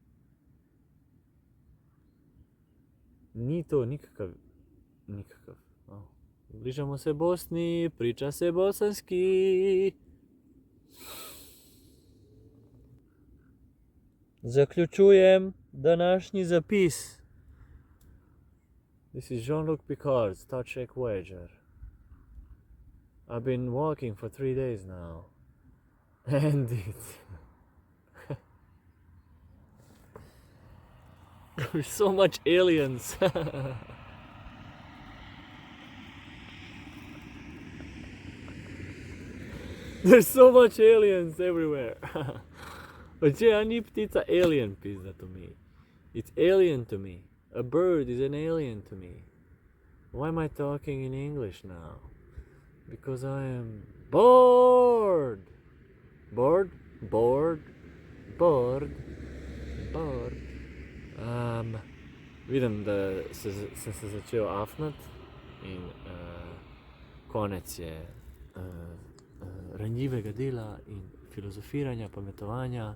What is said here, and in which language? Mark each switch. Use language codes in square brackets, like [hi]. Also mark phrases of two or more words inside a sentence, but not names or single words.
[hr] Ni to nikakav. Bližamo se Bosni, priča se bosanski. Zaključujem današnji zapis. [en] This is Jean-Luc Picard, Star Trek Voyager. I've been walking for 3 days now. And there's so much aliens. There's so much aliens everywhere. [sl] Oče, ni ptica alien, pizda to me. [en] It's alien to me. A bird is an alien to me. Why am I talking in English now? Because I am bored. Bored. [sl] Vidim, da sem se začel afnat in konec je ranljivega dela in filozofiranja, pametovanja.